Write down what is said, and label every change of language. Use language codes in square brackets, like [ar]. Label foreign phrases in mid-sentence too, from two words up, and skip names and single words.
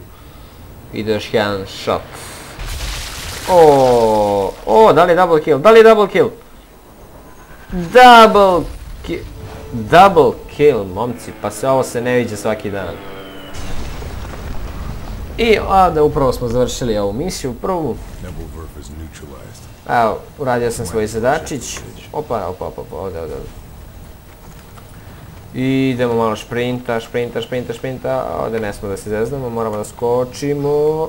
[sr] Ide još jedan shot. Da li je [en] double kill? Double kill, [sr] momci, pa ovo se ne viđe svaki dan. I da upravo smo završili ovu misiju prvu. Evo, uradio sam svoj zadačić. Opa, ovdje. I idemo malo šprinta, ovdje ne smo da se zeznamo, moramo da skočimo.